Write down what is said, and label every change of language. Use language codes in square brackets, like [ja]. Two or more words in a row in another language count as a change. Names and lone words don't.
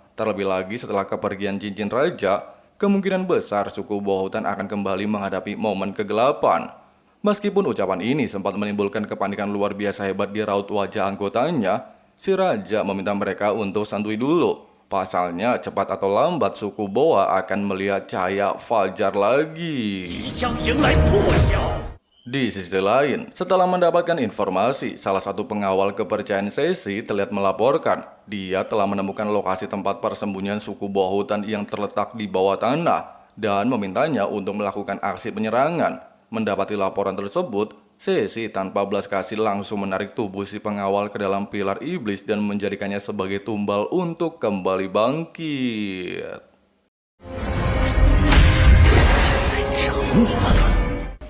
[id] Terlebih lagi setelah kepergian cincin raja, kemungkinan besar suku bawah hutan akan kembali menghadapi momen kegelapan. Meskipun ucapan ini sempat menimbulkan kepanikan luar biasa hebat di raut wajah anggotanya, si raja meminta mereka untuk santuy dulu. Pasalnya cepat atau lambat suku Boa akan melihat cahaya fajar lagi. [zh] 即将迎来破晓。 [id] Di sisi lain, setelah mendapatkan informasi, salah satu pengawal kepercayaan Sesi terlihat melaporkan dia telah menemukan lokasi tempat persembunyian suku bawah hutan yang terletak di bawah tanah dan memintanya untuk melakukan aksi penyerangan. Mendapati laporan tersebut, Sesi tanpa belas kasih langsung menarik tubuh si pengawal ke dalam pilar iblis dan menjadikannya sebagai tumbal untuk kembali bangkit.